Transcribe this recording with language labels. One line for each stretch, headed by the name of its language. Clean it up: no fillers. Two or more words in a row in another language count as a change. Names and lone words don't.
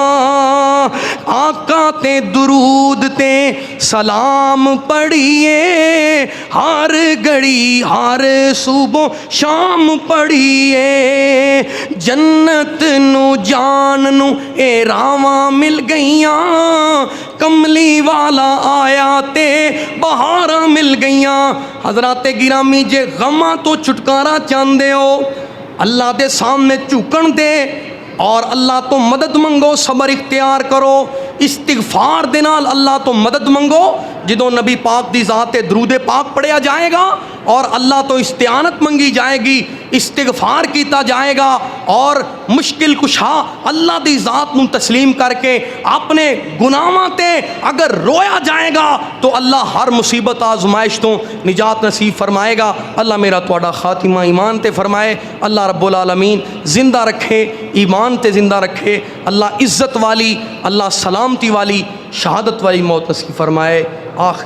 Punjabi: آقا تے درود تے سلام پڑھیے ہر گھڑی ہر صبح شام پڑھیے، جنت نو جان نو اے راواں مل گئیاں، کملی والا آیا تے بہاراں مل گئیاں۔ حضرات گرامی جے غماں تو چھٹکارا چاہندے ہو اللہ دے سامنے جھکن دے اور اللہ تو مدد منگو، صبر اختیار کرو، استغفار دے نال اللہ تو مدد منگو، جدوں نبی پاک دی ذات درود پاک پڑھیا جائے گا اور اللہ تو استعانت منگی جائے گی، استغفار کیتا جائے گا اور مشکل کشا اللہ دی ذات نو تسلیم کر کے اپنے گناہاں تے اگر رویا جائے گا تو اللہ ہر مصیبت آزمائش تو نجات نصیب فرمائے گا۔ اللہ میرا تواڈا خاتمہ ایمان تے فرمائے، اللہ رب العالمین زندہ رکھے، ایمان تے زندہ رکھے، اللہ عزت والی، اللہ سلامتی والی شہادت والی موت نصیب فرمائے۔